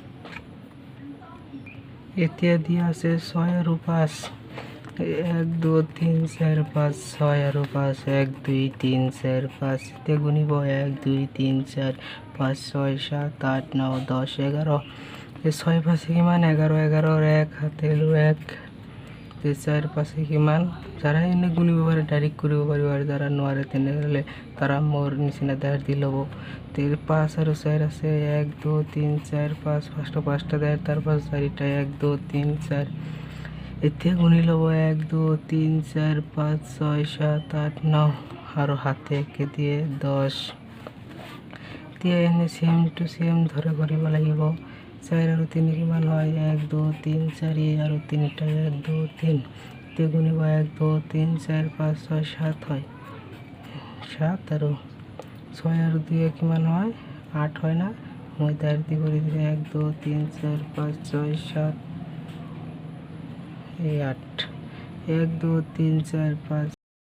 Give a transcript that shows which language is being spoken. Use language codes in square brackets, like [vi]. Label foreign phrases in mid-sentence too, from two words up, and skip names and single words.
[as] এতিয়া দিয়া আছে 6 আৰু 5 1 2 3 4 5 6 আৰু 5 1 2 3 4 5 এতিয়া গুণিব 1 2 3 4 5 6 7 8 9 10 11 এই 6 5 কিমান 11 11 আর 1 হাতে লো 1 4 5 কিমান? যারা এনে গুণিব পারে ডাইরেক্ট কৰিব পাৰিব আৰু যারা নোৱাৰে তেনেহ'লে তারা মোৰ নিচিনা দাঁড় দি ল'ব। 5 আৰু 4 আছে 1 2 3 4 5 ফার্স্ট 5টা দাঁড় তারপর 4টা 1 2 3 4 এতিয়া গুণি ল'ব 1 2 3 4 5 6 7 8 9 আৰু হাতে একে দিয়ে 10। এতিয়া এনে [en] same to same [as] ধরে কৰিব লাগিব। 4 আৰু 3 কিমান হয় 1 2 3 4 আৰু 3টা 1 2 3 এতিয়া গুণিব 1 2 3 4 5 6 7 হয় 7 আৰু 6 আৰু 2 কিমান হয় 8 হয় না? মই দাঁড় দি করে দিলে 1 2 3 4 5 6 7 এই 8 1 2 3 4 5